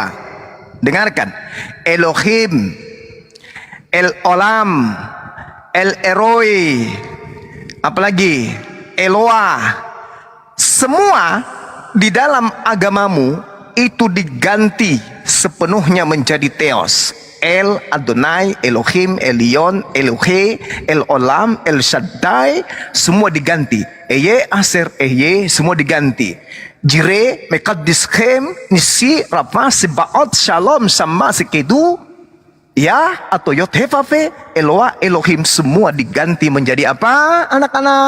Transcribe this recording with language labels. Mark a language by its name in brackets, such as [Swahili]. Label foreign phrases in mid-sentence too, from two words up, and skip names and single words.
[Indonesian] Dengarkan. Elohim, El Olam, El Eroi, apalagi Eloah. Semua di dalam agamamu itu diganti sepenuhnya menjadi Theos. El Adonai, Elohim, Elion, Elohe, El Olam, El Shaddai, semua diganti. Eye, Aser, Eye, semua diganti. Jire, Mekaddishem, Nisi, Rafa, Sebaot, Shalom, Sama, Sekedu, Ya, atau Yothefafe, Eloah, Elohim, semua diganti menjadi apa, anak-anak?